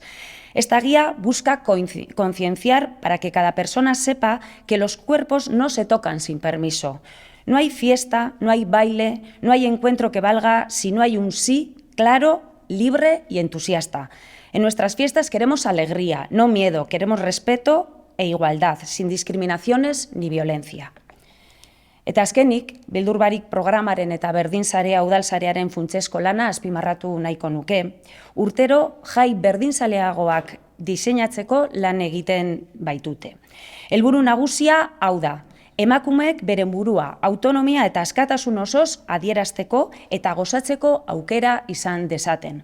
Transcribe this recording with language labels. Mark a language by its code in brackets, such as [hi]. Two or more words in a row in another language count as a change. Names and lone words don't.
[es] Esta guía busca concienciar para que cada persona sepa que los cuerpos no se tocan sin permiso. No hay fiesta, no hay baile, no hay encuentro que valga si no hay un sí claro, libre y entusiasta. En nuestras fiestas queremos alegría, no miedo, queremos respeto e igualdad, sin discriminaciones ni violencia. [eu] Eta azkenik, Beldur Barik programaren eta berdinsarea udalsarearen funtsezko lana azpimarratu nahiko nuke, urtero jai berdinzaleagoak diseinatzeko lan egiten baitute. Helburu nagusia hau da. Emakumeek beren burua, autonomia eta askatasun osoz adierazteko eta gozatzeko aukera izan dezaten.